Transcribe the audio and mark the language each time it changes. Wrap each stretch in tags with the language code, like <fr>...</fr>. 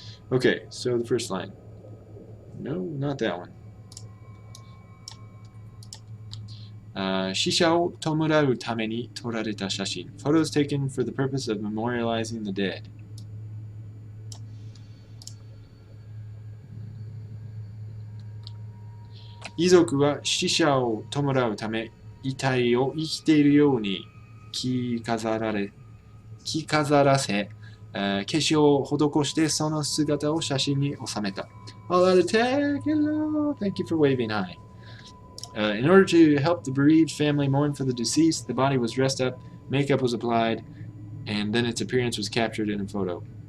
<en>Okay, so the first line. No, not that one.</en> <ja>死者を弔うために撮られた写真</ja> <en>Photos taken for the purpose of memorializing the dead.</en> <ja>「遺族は死者を弔うため遺体を生きているように着飾らせ、化粧を施してその姿を写真に収めた。</ja> <en>All out attack! Hello! Thank you for waving hi. In order to help the bereaved family mourn for the deceased, the body was dressed up, makeup was applied, and then its appearance was captured in a photo.</en>